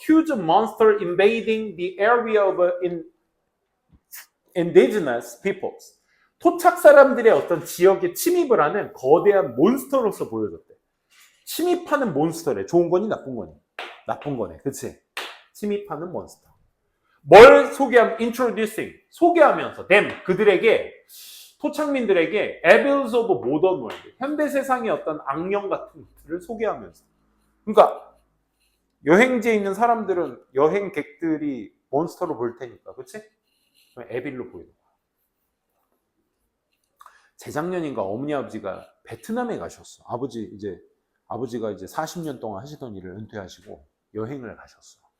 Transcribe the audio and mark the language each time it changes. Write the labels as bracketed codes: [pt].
[en] Huge monster invading the area of indigenous peoples. [ko] 토착 사람들의 어떤 지역에 침입을 하는 거대한 몬스터로서 보여줬대. 침입하는 몬스터래. 좋은 거니 나쁜 거니? 나쁜 거네. 그치? 침입하는 몬스터. 뭘 소개하면 [en] introducing. [ko] 소개하면서 [en] them. [ko] 그들에게 토착민들에게 [en] evils of modern world. [ko] 현대 세상의 어떤 악령 같은 것들을 소개하면서. 그러니까 여행지에 있는 사람들은 여행객들이 몬스터로 볼 테니까. 그치? 에빌로 보이는 거야. 재작년인가 어머니 아버지가 베트남에 가셨어. 아버지가 이제 40년 동안 하시던 일을 은퇴하시고 여행을 가셨어.